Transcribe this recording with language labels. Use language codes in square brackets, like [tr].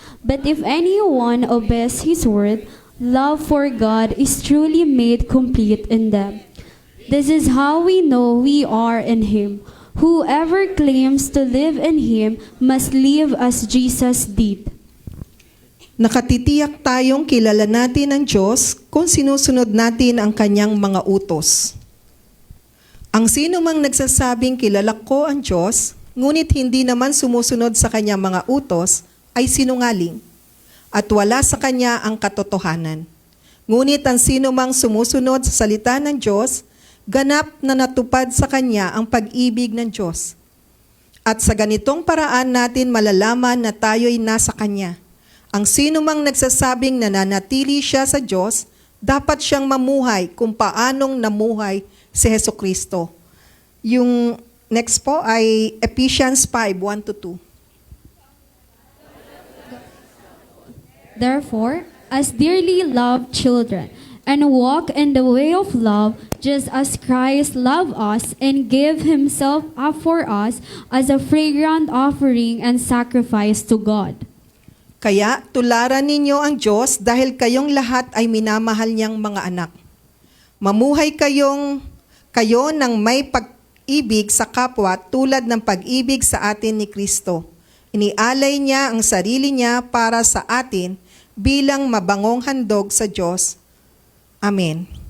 [en] But if anyone obeys his word, love for God is truly made complete in them. This is how we know we are in him. Whoever claims to live in him must live as Jesus did. [tl] Nakatitiyak tayong kilala natin ang Diyos kung sinusunod natin ang kanyang mga utos. Ang sino mang nagsasabing kilala ko ang Diyos, ngunit hindi naman sumusunod sa kanyang mga utos, ay sinungaling, at wala sa kanya ang katotohanan. Ngunit ang sino mang sumusunod sa salita ng Diyos, ganap na natupad sa kanya ang pag-ibig ng Diyos. At sa ganitong paraan natin malalaman na tayo'y nasa kanya. Ang sino mang nagsasabing nananatili siya sa Diyos, dapat siyang mamuhay kung paanong namuhay si Hesukristo. Yung next po ay Ephesians 5, 1-2. [en] Therefore, as dearly loved children, and walk in the way of love, just as Christ loved us and gave himself up for us as a fragrant offering and sacrifice to God. [tl] Kaya tularan ninyo ang Diyos dahil kayong lahat ay minamahal niyang mga anak. Mamuhay kayo ng may pag-ibig sa kapwa tulad ng pag-ibig sa atin ni Kristo. Inialay niya ang sarili niya para sa atin bilang mabangong handog sa Diyos. Amen.